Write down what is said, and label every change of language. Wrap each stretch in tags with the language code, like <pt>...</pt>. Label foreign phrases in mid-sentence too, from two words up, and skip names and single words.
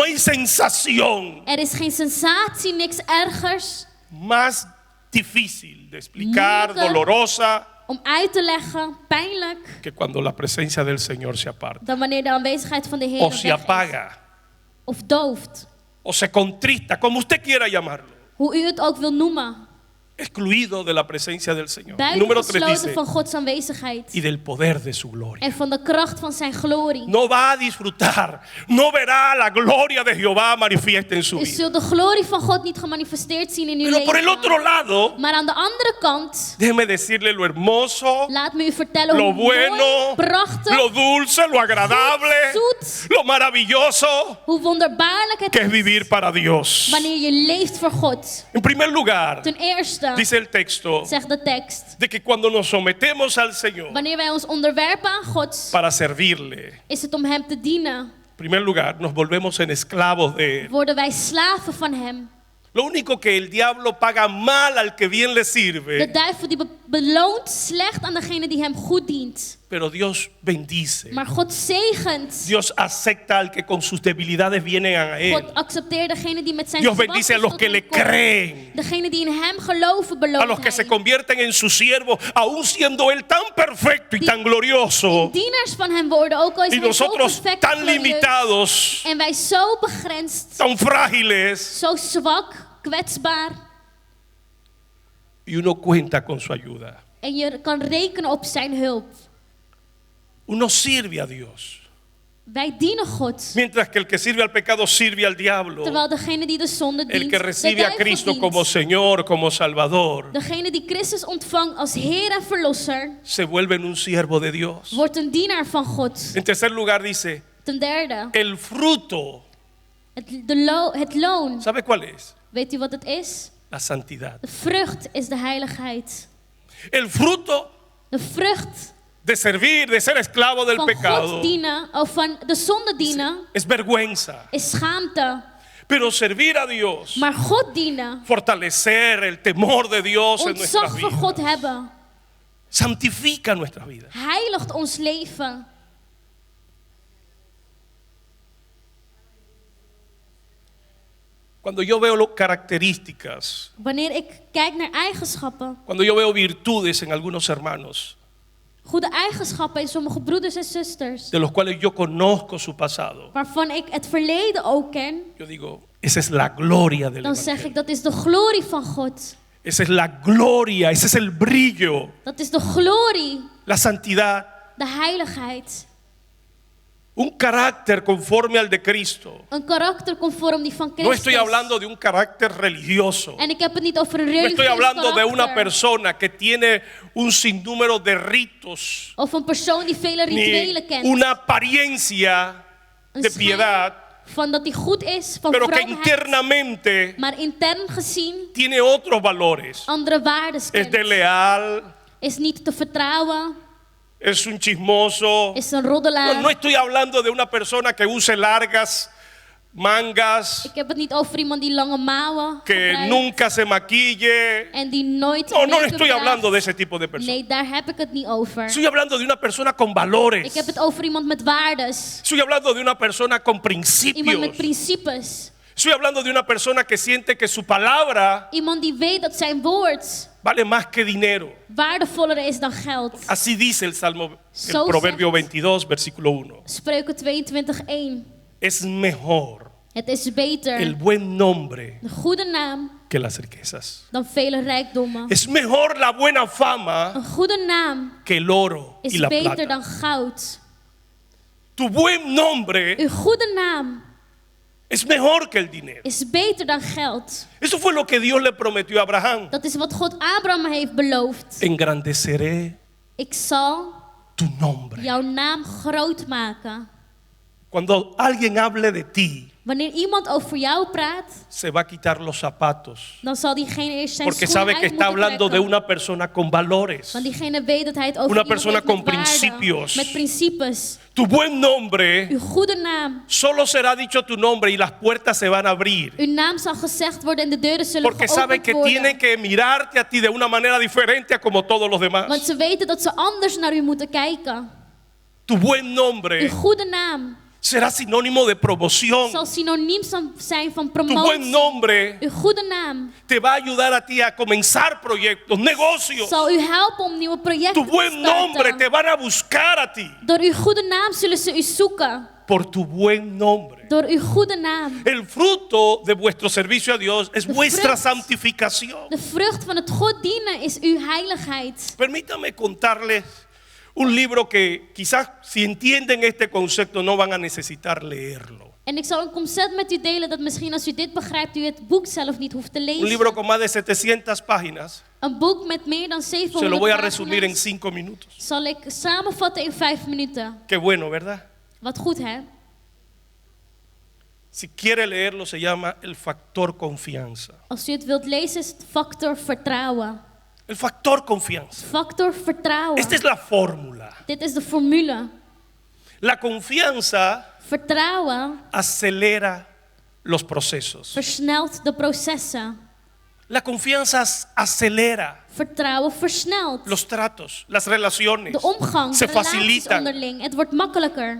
<es>no hay sensación</es> <nl>Er is geen sensatie, niks ergers,</nl> <es>más difícil de explicar,</es> <nl>Moeilijker.</nl> <es>dolorosa,</es> <nl>om uit te leggen, pijnlijk,</nl> <es>que cuando la presencia del Señor se aparta.</es> <nl>dan wanneer de aanwezigheid van de Heer</nl> <es>O se</es> <nl>weg is.</nl> <es>apaga,</es> <nl>Of dooft.</nl> <es>o se contrista, como usted quiera llamarlo.</es> <nl>Hoe u het ook wil noemen.</nl> <es>Excluido de la presencia del Señor. Número 3</es> <nl>Buitengesloten</nl> <es>dice,</es> <nl>van Gods aanwezigheid.</nl> <es>y del poder de su gloria.</es> <nl>En van de kracht van zijn glorie.</nl> <es>No va a disfrutar, no verá la gloria de Jehová manifiesta en su</es> <nl>U</nl> <es>vida.</es> <nl>zult de glorie van God niet gemanifesteerd zien in uw</nl> <es>Pero por el</es> <nl>leven.</nl> <es>otro lado,</es> <nl>Maar aan de andere kant,</nl> <es>déjeme decirle lo hermoso,</es> <nl>laat me u vertellen</nl> <es>lo</es> <nl>hoe</nl> <es>bueno,</es> <nl>mooi, prachtig,</nl> <es>lo dulce, lo agradable,</es> <nl>zoet,</nl> <es>lo maravilloso</es> <nl>hoe wonderbaarlijk het</nl> <es>que es</es> <nl>is</nl> <es>vivir para Dios.</es> <nl>wanneer je leeft voor God.</nl> <es>En primer lugar,</es> <nl>Ten eerste,</nl> <es>dice el texto,</es> <nl>zegt de tekst,</nl> <es>de que cuando nos sometemos al Señor</es> <nl>wanneer wij ons onderwerpen aan God,</nl> <es>para servirle,</es> <nl>is het om Hem te dienen.</nl> <es>en primer lugar, nos volvemos en esclavos de Él.</es> <nl>Worden wij slaven van Hem.</nl> <es>Lo único que el diablo paga mal al que bien le</es> <nl>De</nl> <es>sirve,</es> <nl>duivel die beloont slecht aan degene die Hem goed dient.</nl> <es>pero Dios bendice.</es> <nl>Maar God zegent.</nl> <es>Dios acepta al que con sus debilidades vienen a Él.</es> <nl>God accepteert degene die met zijn</nl> <es>Dios bendice a los</es> <nl>zwaktes</nl> <es>que</es> <nl>tot</nl> <es>le</es> <nl>hem komt.</nl> <es>creen,</es> <nl>Degene die in Hem geloven</nl> <es>a</es> <nl>beloont</nl> <es>los que se</es> <nl>Hij.</nl> <es>convierten en su siervo, aún siendo Él tan perfecto y tan glorioso,</es> <nl>Dienaars van Hem worden, ook al is</nl> <es>y</es> <nl>Hij zo</nl> <es>nosotros</es> <nl>perfect en</nl> <es>tan</es> <nl>glorieus.</nl> <es>limitados,</es> <nl>En wij zo begrensd,</nl> <es>tan frágiles,</es> <nl>zo zwak, kwetsbaar.</nl> <es>y uno cuenta con su ayuda.</es> <nl>En je kan rekenen op zijn hulp.</nl> <es>Uno sirve a Dios,</es> <nl>Wij dienen God.</nl> <es>mientras que el que sirve al pecado sirve al diablo.</es> <nl>Terwijl degene die de zonde</nl> <es>El</es> <nl>dient,</nl> <es>que</es> <nl>de</nl> <es>recibe a</es> <nl>duivel</nl> <es>Cristo</es> <nl>dient.</nl> <es>como Señor, como Salvador,</es> <nl>Degene die Christus ontvangt als Heer en Verlosser,</nl> <es>se vuelve en un siervo de Dios.</es> <nl>wordt een dienaar van God.</nl> <es>En tercer lugar dice,</es> <nl>Ten derde,</nl> <es>el fruto,</es> <nl>het loon.</nl> <es>¿sabe cuál es?</es> <nl>Weet u wat het is?</nl> <es>La santidad.</es> <nl>De vrucht is de heiligheid.</nl> <es>El fruto</es> <nl>De vrucht</nl> <es>de servir, de ser esclavo del</es> <nl>van</nl> <es>pecado,</es> <nl>God dienen, of van de zonde dienen,</nl> <es>es vergüenza.</es> <nl>is schaamte.</nl> <es>Pero servir a Dios,</es> <nl>Maar God dienen,</nl> <es>fortalecer el temor de Dios en nuestra</es> <nl>ontzag voor</nl> <es>vida,</es> <nl>God hebben,</nl> <es>santifica nuestra vida.</es> <nl>heiligt ons leven.</nl> <es>Cuando yo veo las características,</es> <nl>Wanneer ik kijk naar eigenschappen,</nl> <es>cuando yo veo virtudes en algunos hermanos,</es> <nl>goede eigenschappen in sommige broeders en zusters,</nl> <es>de los cuales yo conozco su pasado,</es> <nl>waarvan ik het verleden ook ken,</nl> <es>yo digo, esa es la gloria del</es> <nl>dan zeg</nl> <es>Evangelio.</es> <nl>ik dat is de glorie van God.</nl> <es>Esa es la gloria, ese es el brillo,</es> <nl>Dat is de glorie,</nl> <es>la santidad,</es> <nl>de heiligheid.</nl> <es>un carácter conforme al de Cristo.</es> <nl>Een karakter conform die van</nl> <es>No</es> <nl>Christus.</nl> <es>estoy hablando de un carácter religioso.</es> <nl>En ik heb het niet over een</nl> <es>No</es> <nl>religieus</nl> <es>estoy hablando de una</es> <nl>karakter.</nl> <es>persona que tiene un sinnúmero de ritos,</es> <nl>Of een persoon die vele</nl> <es>ni</es> <nl>rituelen kent.</nl> <es>una apariencia</es> <nl>Een</nl> <es>de</es> <nl>schijn</nl> <es>piedad,</es> <nl>van dat hij goed is, van</nl> <es>pero que</es> <nl>vroomheid.</nl> <es>internamente</es> <nl>Maar intern gezien</nl> <es>tiene otros valores.</es> <nl>andere waarden</nl> <es>Es</es> <nl>kent.</nl> <es>desleal,</es> <nl>Is niet te vertrouwen.</nl> <es>es un chismoso.</es> <nl>Is een roddelaar.</nl> <es>No estoy hablando de una persona que use largas mangas,</es> <nl>Ik heb het niet over iemand die lange mouwen</nl> <es>que</es> <nl>gebruikt.</nl> <es>nunca se maquille.</es> <nl>En die nooit</nl> <es>No, no</es> <nl>make-up</nl> <es>estoy</es> <nl>draagt.</nl> <es>hablando de ese tipo de personas.</es> <nl>Nee, daar heb ik het niet over.</nl> <es>Estoy hablando de una persona con valores.</es> <nl>Ik heb het over iemand met waardes.</nl> <es>Estoy hablando de una persona con</es> <nl>Iemand</nl> <es>principios.</es> <nl>met principes.</nl> <es>Estoy hablando de una persona que siente que su palabra</es> <nl>Iemand die weet dat zijn woord</nl> <es>vale más que dinero.</es> <nl>waardevoller is dan geld.</nl> <es>Así dice el Salmo, el</es> <nl>Zo</nl> <es>Proverbio</es> <nl>zegt</nl> <es>22, versículo 1.</es> <nl>Spreuken 22:1.</nl> <es>Es mejor</es> <nl>Het is beter,</nl> <es>el buen nombre</es> <nl>een goede naam,</nl> <es>que las riquezas.</es> <nl>dan vele rijkdommen.</nl> <es>Es mejor la buena fama</es> <nl>Een goede naam</nl> <es>que el oro y</es> <nl>is</nl> <es>la</es> <nl>beter</nl> <es>plata.</es> <nl>dan goud.</nl> <es>Tu buen nombre</es> <nl>Uw goede naam</nl> <es>es mejor que el dinero.</es> <nl>is beter dan geld.</nl> <es>Eso fue lo que Dios le prometió a Abraham.</es> <nl>Dat is wat God Abraham heeft beloofd.</nl> <es>Engrandeceré</es> <nl>Ik zal</nl> <es>tu nombre.</es> <nl>jouw naam groot maken.</nl> <es>Cuando alguien hable de ti,</es> <nl>Wanneer iemand over jou praat,</nl> <es>se va a quitar los zapatos.</es> <nl>dan zal diegene eerst zijn</nl> <es>Porque</es> <nl>schoenen</nl> <es>sabe que</es> <nl>uit</nl> <es>está</es> <nl>moeten</nl> <es>hablando de</es> <nl>trekken.</nl> <es>una persona con valores.</es> <nl>Want diegene weet dat hij het over</nl> <es>Una</es> <nl>iemand</nl> <es>persona</es> <nl>heeft met</nl> <es>con</es> <nl>waarden,</nl> <es>principios.</es> <nl>met principes.</nl> <es>Tu buen nombre,</es> <nl>Uw goede naam.</nl> <es>solo será dicho tu nombre y las puertas se van a abrir.</es> <nl>Uw naam zal gezegd worden en de deuren zullen</nl> <es>Porque sabe</es> <nl>geopend</nl> <es>que</es> <nl>worden.</nl> <es>tienen que mirarte a ti de una manera diferente a como todos los</es> <nl>Want</nl> <es>demás.</es> <nl>ze weten dat ze anders naar u moeten kijken.</nl> <es>Tu buen</es> <nl>Uw</nl> <es>nombre</es> <nl>goede naam</nl> <es>será sinónimo de promoción.</es> <nl>zal synoniem zijn van</nl> <es>Tu buen</es> <nl>promotie.</nl> <es>nombre</es> <nl>Uw goede naam</nl> <es>te va a ayudar a ti a comenzar proyectos, negocios.</es> <nl>zal u helpen om nieuwe</nl> <es>Tu</es> <nl>projecten te</nl> <es>buen nombre</es> <nl>starten.</nl> <es>te van a buscar a ti</es> <nl>Door uw goede naam zullen ze u zoeken.</nl> <es>por tu buen nombre.</es> <nl>Door uw goede naam.</nl> <es>El fruto de vuestro servicio a Dios es</es> <nl>De</nl> <es>vuestra</es> <nl>vrucht.</nl> <es>santificación.</es> <nl>De vrucht van het God dienen is uw heiligheid.</nl> <es>Permítame contarles un libro que quizás si entienden este concepto no van a necesitar leerlo.</es> <nl>En ik zal een concept met u delen dat misschien als u dit begrijpt u het boek zelf niet hoeft te</nl> <es>Un</es> <nl>lezen.</nl> <es>libro con más de 700 páginas.</es> <nl>Een boek met meer dan</nl> <es>Se lo</es> <nl>700</nl> <es>voy a resumir en</es> <nl>pagina's</nl> <es>5 minutos.</es> <nl>zal ik samenvatten in 5 minuten.</nl> <es>Qué bueno, ¿verdad?</es> <nl>Wat goed hè?</nl> <es>Si quiere leerlo se llama El Factor Confianza.</es> <nl>Als u het wilt lezen is het factor vertrouwen.</nl> <es>El factor confianza.</es> <nl>Factor vertrouwen.</nl> <es>Esta es la fórmula.</es> <nl>Dit is de formule.</nl> <es>La confianza</es> <nl>Vertrouwen</nl> <es>acelera los procesos.</es> <nl>versnelt de processen.</nl> <es>La confianza acelera</es> <nl>Vertrouwen versnelt</nl> <es>los tratos, las relaciones.</es> <nl>de omgang,</nl> <es>Se</es> <nl>de relaties</nl> <es>facilitan.</es> <nl>onderling. Het wordt makkelijker.</nl>